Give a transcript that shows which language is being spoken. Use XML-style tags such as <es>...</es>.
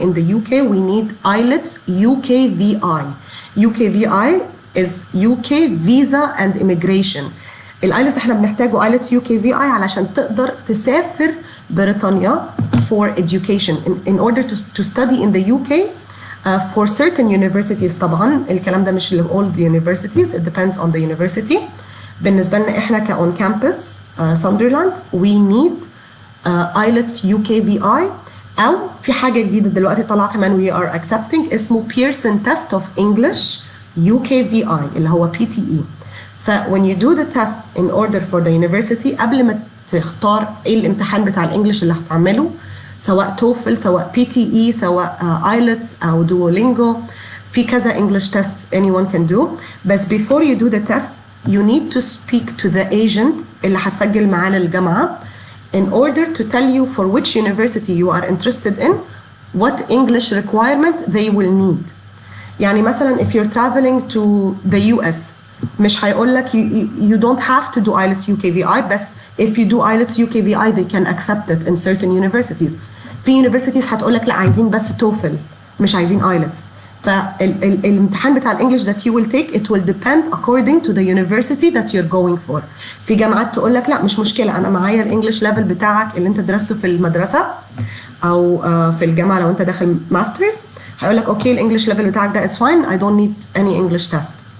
<en>In the UK we need IELTS UKVI. UKVI is UK Visa and Immigration.</en> <ar>الIELTS احنا بنحتاجه</ar> <en>IELTS UKVI</en> <ar>علشان تقدر تسافر بريطانيا</ar> <en>for education in order to study in the UK for certain universities.</en> <ar>طبعا الكلام ده مش ل</ar> <en>all the universities. It depends on the university.</en> <ar>بالنسبة لنا احنا</ar> <en>on campus Sunderland we need IELTS UKVI,</en> <ar>أو في حاجة جديدة دلوقتي طالعة كمان</ar> <en>we are accepting اسمه Pearson Test of English UKVI اللي هو PTE. ف when you do the test in order for the university,</en> <ar>قبل ما تختار ايه الامتحان بتاع الانجليش اللي هتعمله,</ar> <en>سواء توفل سواء PTE سواء IELTS أو Duolingo, في كذا English test anyone can do. بس before you do the test you need to speak to the agent</en> <ar>اللي هتسجل معانا الجامعة</ar> <en>in order to tell you for which university you are interested in, what English requirement they will need. يعني مثلا if you're traveling to the US,</en> <ar>مش هيقول لك</ar> <en>you don't have to do IELTS UKVI, بس if you do IELTS UKVI they can accept it in certain universities.</en> <ar>في universities هتقول لك لا عايزين بس توفل مش عايزين IELTS. فالامتحان بتاع الانجليش</ar> <en>that you will take it will depend according to the university that you're going for.</en> <ar>في جامعات تقول لك لا مش مشكله, انا معايا الانجليش ليفل بتاعك اللي انت درسته في المدرسه او في الجامعه لو انت داخل ماسترز, هيقول لك اوكي الانجليش ليفل بتاعك ده</ar> <en>is fine, I don't need any English test.</en>